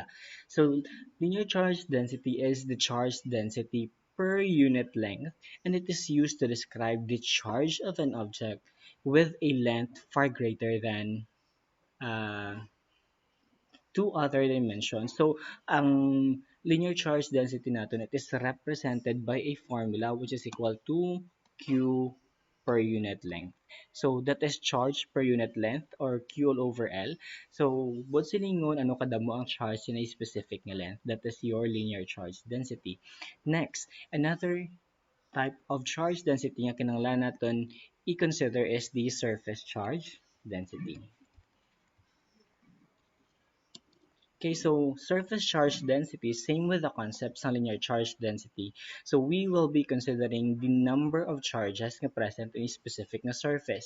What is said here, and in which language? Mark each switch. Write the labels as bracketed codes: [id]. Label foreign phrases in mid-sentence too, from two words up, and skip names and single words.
[en] So linear charge density is the charge density per unit length, and it is used to describe the charge of an object with a length far greater than uh, two other dimensions. So, ang linear charge density natin, it is represented by a formula which is equal to Q per unit length. So, that is charge per unit length or Q all over L. So, [hil] buot silingon, ano kada mo ang [en] charge in a specific [hil] na length. [en] That is your linear charge density. Next, another type of charge density [hil] nga kinahanglan natin i-consider [en] is the surface charge density. Okay, so surface charge density, same with the concepts ng linear charge density. So we will be considering the number of charges na present in a specific na surface.